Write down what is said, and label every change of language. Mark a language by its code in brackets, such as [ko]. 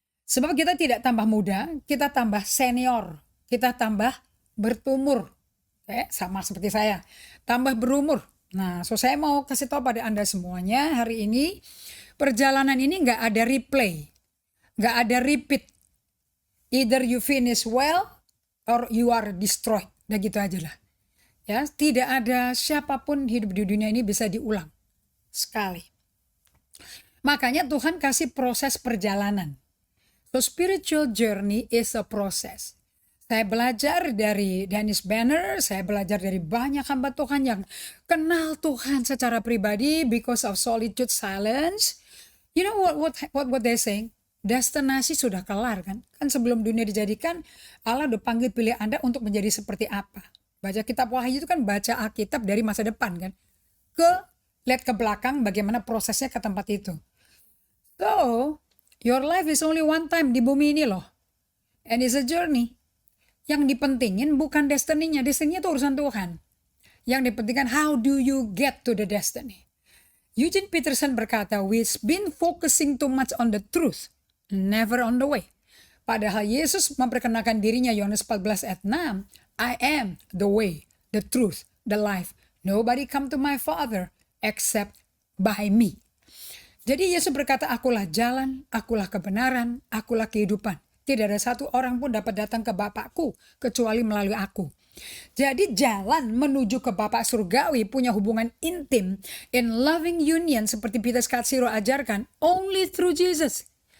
[id] Sebab kita tidak tambah muda, kita tambah senior, kita tambah bertumur. Sama seperti saya, tambah berumur. Nah, saya mau kasih tahu pada Anda semuanya hari ini, perjalanan ini nggak ada replay, nggak ada repeat. [en] Either you finish well or you are destroyed. [id] Udah gitu aja lah. Ya, tidak ada siapapun hidup di dunia ini bisa diulang sekali. Makanya Tuhan kasih proses perjalanan. [en] So spiritual journey is a process. [id] Saya belajar dari Dennis Banner, saya belajar dari banyak hamba Tuhan yang kenal Tuhan secara pribadi [en] because of solitude, silence. You know what they saying? [id] Destinasi sudah kelar kan? Kan sebelum dunia dijadikan, Allah udah panggil pilih Anda untuk menjadi seperti apa. Baca kitab Wahyu itu kan baca Alkitab dari masa depan kan. Lihat ke belakang bagaimana prosesnya ke tempat itu. [en] So, your life is only one time [id] di bumi ini loh. [en] And it's a journey. [id] Yang dipentingin bukan destiny-nya. Destiny-nya itu urusan Tuhan. Yang dipentingkan [en] how do you get to the destiny. Eugene Peterson berkata, we've been focusing too much on the truth. Never on the way. [id] Padahal Yesus memperkenalkan dirinya Yohanes 14 ayat 6. [en] I am the way, the truth, the life. Nobody come to my Father except by me. [id] Jadi Yesus berkata, akulah jalan, akulah kebenaran, akulah kehidupan. Tidak ada satu orang pun dapat datang ke Bapakku kecuali melalui aku. Jadi jalan menuju ke Bapa Surgawi punya hubungan intim [en] in loving union [id] seperti Peter Scarsiro ajarkan [en] only through Jesus.